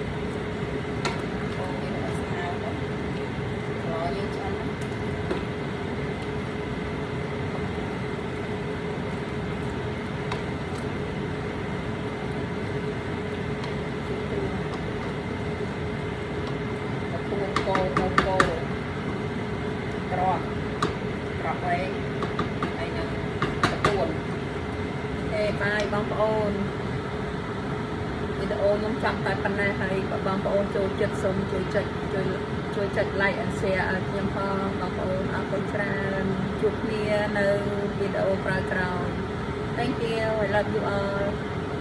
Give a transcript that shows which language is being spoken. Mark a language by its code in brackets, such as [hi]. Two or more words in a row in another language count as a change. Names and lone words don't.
[km] ឲ្យស្អាតទៅរយយើងឆ្អិនកូរក្រក់វែងហើយនឹងទទួល បាយបងប្អូនវីដេអូខ្ញុំចង់តែប៉ុណ្ណេះហើយបងប្អូនចូលចិត្តសូមជួយចុច [en] like and share [km] ឲ្យខ្ញុំផងបងប្អូនអរគុណច្រើនជួបគ្នានៅវីដេអូក្រោយៗ [en] Thank you I love you all